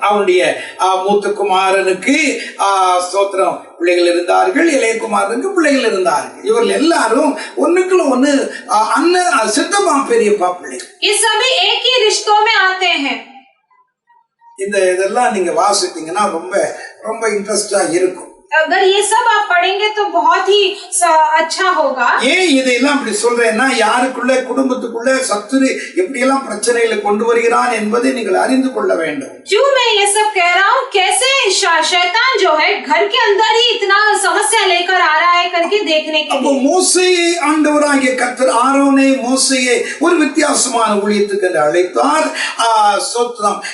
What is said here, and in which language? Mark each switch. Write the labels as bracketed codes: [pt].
[ta] அவனுடைய மூத்த குமாரனுக்கு ஸ்தோத்திரம் பிள்ளைகள் இருந்தார்கள், இளைய குமாரனுக்கு பிள்ளைகள் இருந்தார்கள். இவர்கள் எல்லாரும் ஒண்ணுக்குள்ள ஒண்ணு அண்ணன் சித்தப்பா பெரியப்பா பிள்ளைகள். [hi] ये सभी एक ही रिश्तों में आते हैं. [ta] இதெல்லாம் நீங்க வாசித்தீங்கன்னா ரொம்ப ரொம்ப இன்ட்ரெஸ்டா இருக்கும். [hi] अगर ये सब आप पढ़ेंगे तो बहुत ही अच्छा होगा. [ta] ஏன் இதையெல்லாம் அப்படி சொல்றேன்னா, யாருக்குள்ள குடும்பத்துக்குள்ள சத்துரு எப்படி எல்லாம் பிரச்சனைகளை கொண்டு வருகிறான் என்பதை நீங்கள் அறிந்து கொள்ள வேண்டும். [hi] क्यों मैं ये सब कह रहा हूँ? कैसे शैतान जो है घर के अंदर ही इतना समस्या लेकर आ रहा है करके देखने के लिए. [ta] மோசே ஆண்டவராகிய கர்த்தர் ஆரோனை மோசேயை ஒரு வித்தியாசமான ஊழியத்துக்கு அழைத்தார். ஸ்தோத்திரம்.